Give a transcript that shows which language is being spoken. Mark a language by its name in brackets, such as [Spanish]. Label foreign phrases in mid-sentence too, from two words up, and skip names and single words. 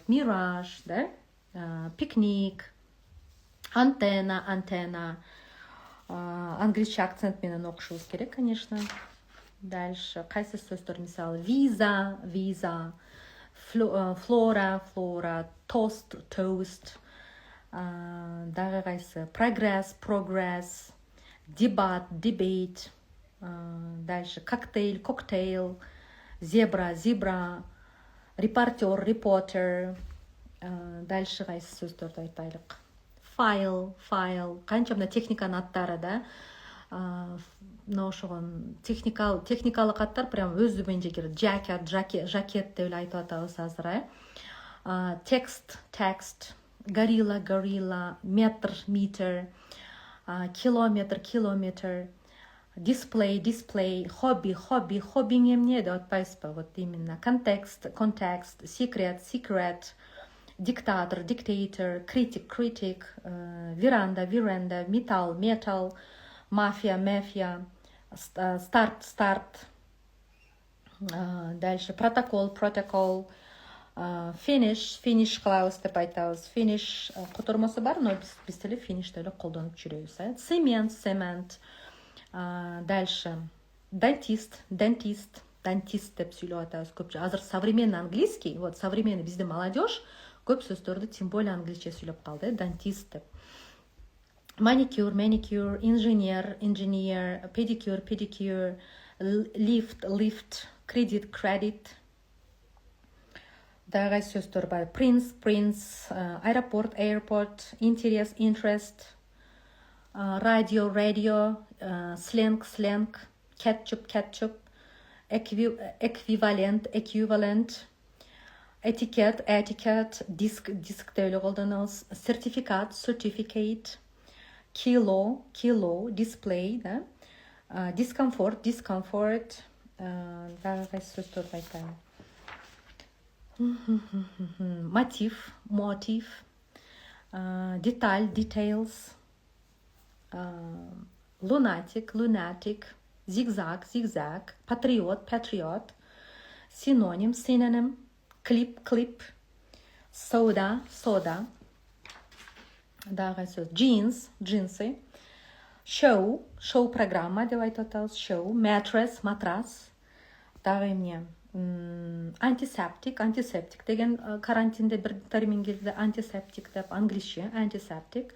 [Kyrgyz] Мираж, да, пикник, антенна, англисче акцент менен окушубуз керек, конечно. Дальше кайсы сөздөр, мисалы виза, флора, тост, дагы кайсы, прогресс, дебейт, дальше коктейль, зебра, репортер, дальше кайсы сөздөрдү айтайлык. Файл, канча мына техниканын аттары, да. Мына ошогон техникалык аттар прям өзү менен жекер. Жакет деп эле айтып атабыз азыр, Текст, горилла, метр, километр, дисплей, хоббиң эмне деп атпайсызбы? [Russian] Вот именно [Kyrgyz] контекст, секрет, диктатор, критик, веранда, металл, мафия, старт, дальше протокол, финиш кылабыз деп айтабыз. Финиш котормосу бар, но биз деле финиш деп эле колдонуп жүрөбүз. Цемент, дальше дантист деп сүйлөп атабыз көпчө. Азыр [Russian] современный английский, вот современный [Kyrgyz] бизде молодежь көп сөздөрдү [Russian] тем более [Kyrgyz] англисче сүйлөп калды, дантист деп. Маникюр, инженер, педикюр, лифт, кредит. Дагы сөздөр бар. Принц, аэропорт, интерест, радио, сленг, кетчуп, эквивалент, этикет, диск деп эле колдонобуз. Certificate, кило, дисплей, да. Дискомфорт, дагы кайсы сөздөрдү айтайын. Мотив, [English] details, lunatic, zigzag, patriot, synonym, clip, soda, [Kyrgyz] дагы сөз, джинсы, шоу программа деп айтып атабыз, шоу, матрас, дагы эмне, антисептик деген карантинде бир термин келди, антисептик деп, англисче антисептик.